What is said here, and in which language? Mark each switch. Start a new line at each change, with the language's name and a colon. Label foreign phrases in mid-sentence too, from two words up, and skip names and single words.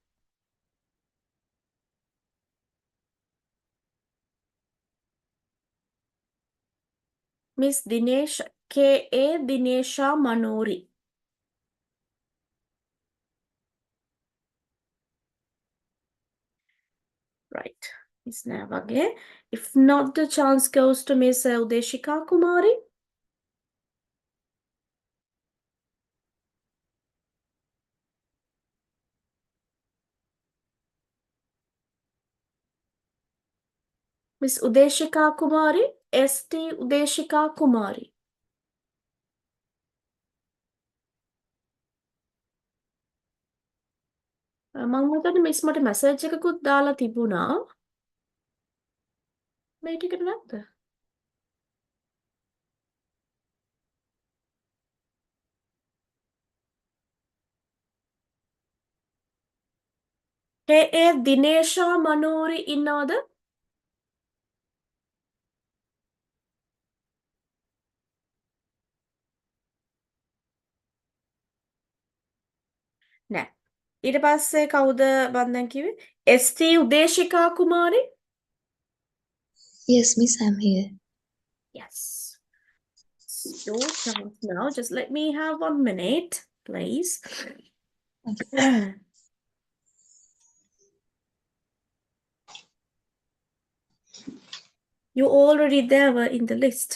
English: Miss Dinesh K.A. Dinesha Manori. Right. Miss Navage. If not, the chance goes to Miss Udeshika Kumari. Miss Udeshika Kumari. S.T. Udeshika Kumari.
Sinhala: මම හිතන්නේ මිස් මට මැසේජ් එකකුත් දාලා තිබුණා. මේ ටිකට නැද්ද? K.A. Dinesha Manori ඉන්නවද? නෑ. ඊට පස්සේ කවුද මන් දැන් කිව්වේ? S.T. Udeshika Kumari.
English: Yes, miss, I'm here. Yes. It's your chance now. Just let me have 1 minute, please. Okay. You already there were in the list.